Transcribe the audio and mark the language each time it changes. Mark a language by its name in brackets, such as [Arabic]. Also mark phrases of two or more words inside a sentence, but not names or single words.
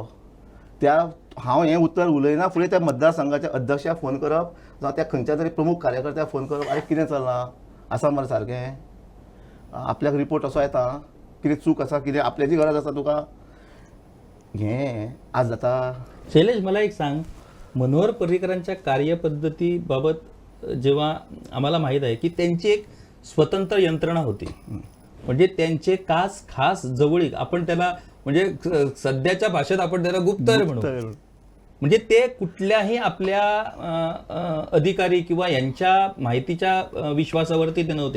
[Konkani] त्या हांव हें उत्तर उलयना फुडें त्या मतदारसंघाच्या अध्यक्षाक फोन करप जावं त्या खंयच्या तरी प्रमुख कार्यकर्त्याक फोन करप, आरे कितें चलना आसा मरे सारकें, आपल्याक रिपोर्ट असो येता, कितें चूक आसा, कितें आपल्याची गरज आसा तुका, हें आज जाता. [Marathi] शैलेश, मला एक सांग, मनोहर पर्रीकरांच्या कार्यपद्धतीबाबत जेव्हा आम्हाला माहीत आहे की त्यांची एक स्वतंत्र यंत्रणा होती, म्हणजे त्यांचे खास जवळीक, आपण त्याला म्हणजे सध्याच्या भाषेत आपण त्याला गुप्तहेर म्हणू, म्हणजे ते कुठल्याही आपल्या अधिकारी किंवा यांच्या माहितीच्या विश्वासावरती ते नव्हते.